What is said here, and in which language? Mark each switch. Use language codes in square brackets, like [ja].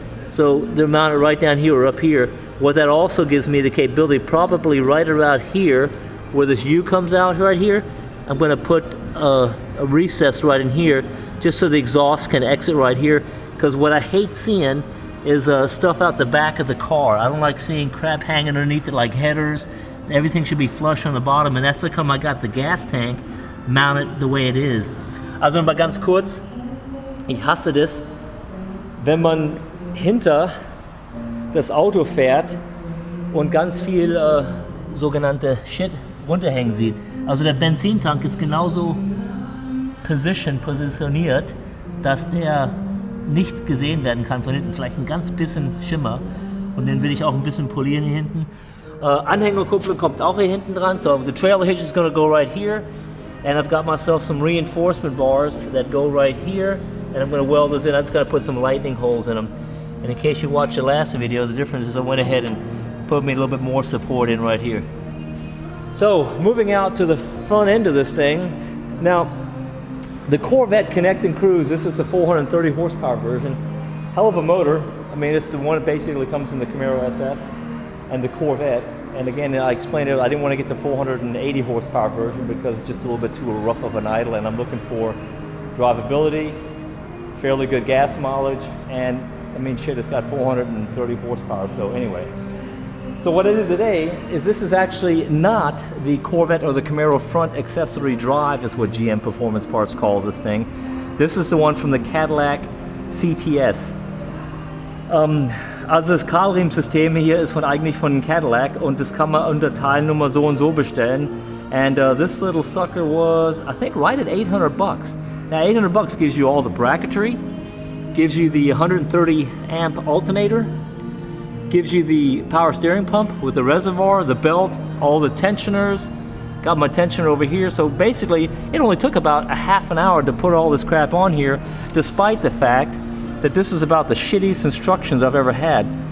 [en] So they're mounted right down here or up here. What that also gives me the capability, probably right around here where this U comes out right here, I'm going to put a recess right in here just so the exhaust can exit right here, because what I hate seeing is stuff out the back of the car. I don't like seeing crap hanging underneath it like headers. Everything should be flush on the bottom, and that's how come I got the gas tank mounted the way it is. [de] Also mal ganz kurz, ich hasse das, wenn man hinter das Auto fährt und ganz viel sogenannte Shit runterhängen sieht. Also der Benzintank ist genauso positioniert, dass der nicht gesehen werden kann von hinten. Vielleicht ein ganz bisschen Schimmer, und den will ich auch ein bisschen polieren hier hinten. Anhängerkupplung kommt auch hier hinten dran. [en] So the trailer hitch is going to go right here, and I've got myself some reinforcement bars that go right here, and I'm going to weld those in. I just got to put some lightning holes in them. And in case you watched the last video, the difference is I went ahead and put me a little bit more support in right here. So moving out to the front end of this thing. Now, the Corvette Connect and Cruise, this is the 430 horsepower version. Hell of a motor. I mean, it's the one that basically comes in the Camaro SS and the Corvette. And again, I explained it, I didn't want to get the 480 horsepower version because it's just a little bit too rough of an idle, and I'm looking for drivability, fairly good gas mileage, and I mean, shit, it's got 430 horsepower, so anyway. So what I did today is, this is actually not the Corvette or the Camaro front accessory drive, is what GM Performance Parts calls this thing. This is the one from the Cadillac CTS. [de] Also das Kahlriemen-System hier ist eigentlich von Cadillac, und das kann man unter Teilnummer so und so bestellen. [en] And this little sucker was, I think, right at 800 bucks. Now 800 bucks gives you all the bracketry, gives you the 130 amp alternator, gives you the power steering pump with the reservoir, the belt, all the tensioners. Got my tensioner over here. So basically it only took about a half an hour to put all this crap on here, despite the fact that this is about the shittiest instructions I've ever had.